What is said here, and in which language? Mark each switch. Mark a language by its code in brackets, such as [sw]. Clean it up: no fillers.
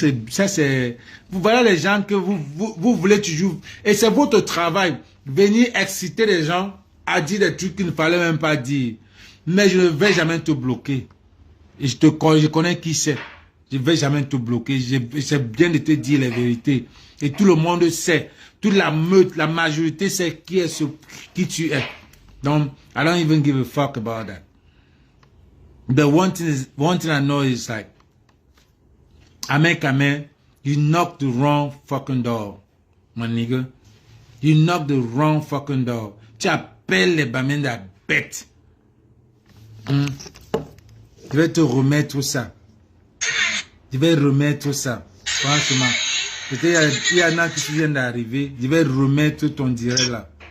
[fr] Ça c'est, voilà les gens que vous voulez toujours, et c'est votre travail, venir exciter les gens à dire des trucs qu'il ne fallait même pas dire. Mais je ne vais jamais te bloquer. Et je connais qui c'est. Je ne vais jamais te bloquer. J'essaie bien de te dire les vérités. Et tout le monde sait. Toute la meute, la majorité sait qui tu es. [en] Donc, I don't even give a fuck about that. The one thing I know is like, Amen, you knocked the wrong fucking door, my nigga. You knocked the wrong fucking door. [fr] Tu appelles les bamens de la bête. Je vais te remettre tout ça. Je vais remettre tout ça. Franchement. Peut-être il y en a qui viennent d'arriver. Je vais remettre ton direct là.